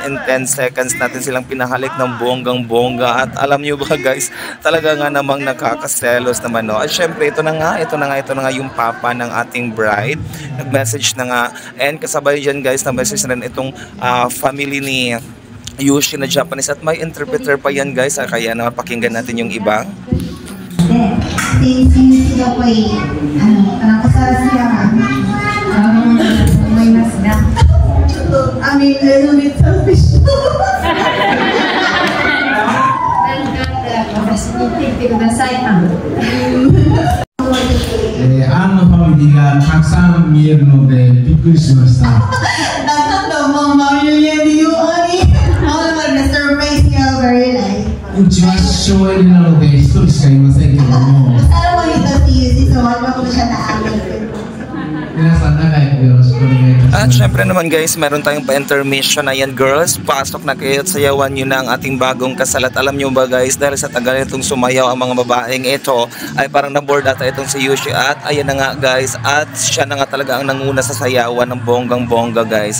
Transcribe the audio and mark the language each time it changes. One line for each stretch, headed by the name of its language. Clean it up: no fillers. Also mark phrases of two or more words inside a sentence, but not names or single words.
English: In 10 seconds
Filipino: natin silang pinahalik ng bonggang-bongga. At alam nyo ba guys, talaga nga namang nakakaselos naman no. At syempre ito na nga yung papa ng ating bride. Nag-message na nga, and kasabay dyan guys, na-message na rin itong family ni Yushi na Japanese, at may interpreter pa yan guys. Kaya naman pakinggan natin yung iba.
English: I mean, a little bit selfish.
Japanese: Annのファミリーがたくさん見えるのでびっくりしました。うちは省エネなので1人しかいませんけども。皆さん仲良くよろしくお願いいたします。
Filipino: At syempre naman guys, meron tayong pa-intermission na yan girls. Pasok na kayo at sayawan nyo na ang ating bagong kasal. At alam nyo ba guys, dahil sa tagal itong sumayaw ang mga babaeng ito, ay parang naboard ata itong si Yushi. At ayan na nga guys, at siya na nga talaga ang nanguna sa sayawan ng bonggang-bongga guys.